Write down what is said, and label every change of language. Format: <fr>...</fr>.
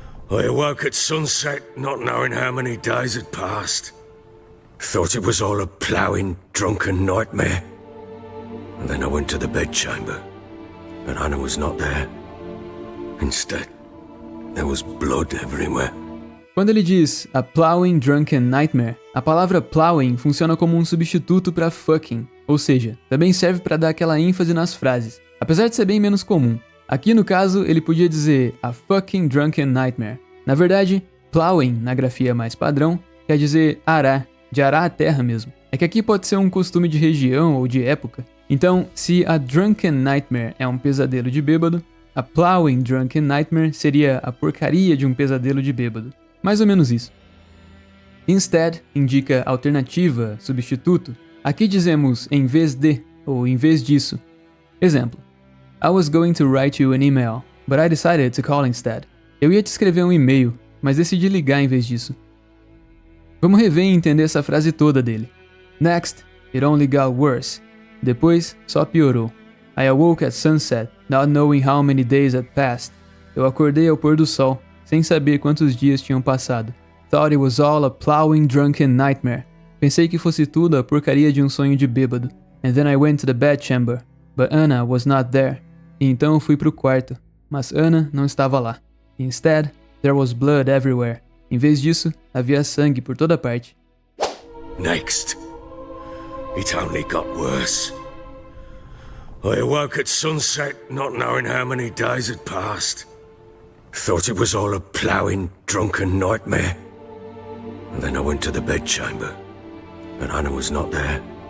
<en>I awoke at sunset, not knowing how many days had passed. Thought it was all a ploughing, drunken nightmare. And then I went to the bedchamber, but Anna was not there. Instead, there was blood everywhere.</en> <pt>Quando ele diz</pt> <en>a plowing drunken nightmare,</en> <pt>a palavra plowing funciona como um substituto para fucking, ou seja, também serve para dar aquela ênfase nas frases, apesar de ser bem menos comum. Aqui no caso, ele podia dizer</pt> <en>a fucking drunken nightmare.</en> <pt>Na verdade, plowing, na grafia mais padrão, quer dizer arar, de arar a terra mesmo. É que aqui pode ser um costume de região ou de época. Então, se</pt> <en>a drunken nightmare</en> <pt>é um pesadelo de bêbado,</pt> <en>a plowing drunken nightmare</en> <pt>seria a porcaria de um pesadelo de bêbado. Mais ou menos isso. Instead indica alternativa, substituto. Aqui dizemos em vez de ou em vez disso.</pt> <en>Exemplo: I was going to write you an email, but I decided to call instead.</en> <pt>Eu ia te escrever um e-mail, mas decidi ligar em vez disso. Vamos rever e entender essa frase toda dele.</pt> <en>Next, it only got worse.</en> <pt>Depois, só piorou.</pt> <en>I awoke at sunset, not knowing how many days had passed.</en> <pt>Eu acordei ao pôr do sol, sem saber quantos dias tinham passado.</pt> <en>Thought it was all a plowing drunken nightmare.</en> <pt>Pensei que fosse tudo a porcaria de um sonho de bêbado.</pt> <en>And then I went to the bedchamber, but Anna was not there.</en> <pt>E então eu fui pro quarto, mas Anna não estava lá.</pt> <en>Instead, there was blood everywhere.</en> <pt>Em vez disso, havia sangue por toda parte.</pt> <en>Next, it only got worse. I awoke at sunset, not knowing how many days had passed. Thought it was all a ploughing, drunken nightmare. And then I went to the bedchamber, but Anna was not there.</en>